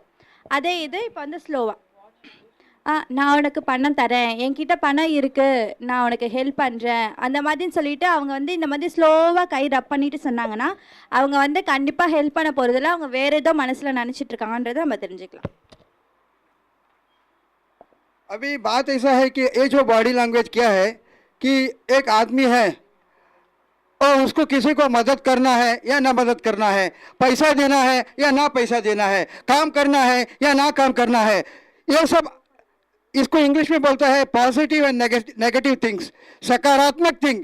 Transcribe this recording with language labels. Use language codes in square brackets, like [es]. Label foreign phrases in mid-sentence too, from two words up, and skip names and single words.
[ta] அதே இது இப்போ வந்து ஸ்லோவாக, நான் உனக்கு பணம் தரேன், என்கிட்ட பணம் இருக்குது, நான் உனக்கு ஹெல்ப் பண்ணுறேன், அந்த மாதிரின்னு சொல்லிட்டு அவங்க வந்து இந்த மாதிரி ஸ்லோவாக கை ரப் பண்ணிட்டு சொன்னாங்கன்னா அவங்க வந்து கண்டிப்பாக ஹெல்ப் பண்ண போகிறதில்ல, அவங்க வேறு ஏதோ மனசில் நினச்சிட்ருக்காங்கன்றதை நம்ம தெரிஞ்சுக்கலாம். [hi] अभी बात ऐसा है कि ये जो [en] body language [hi] क्या है कि एक आदमी है और उसको किसी को मदद करना है या ना मदद करना है, पैसा देना है या ना पैसा देना है, काम करना है या ना काम करना है, ये सब इसको इंग्लिश में बोलता है [en] positive and negative things, [hi] सकारात्मक थिंग.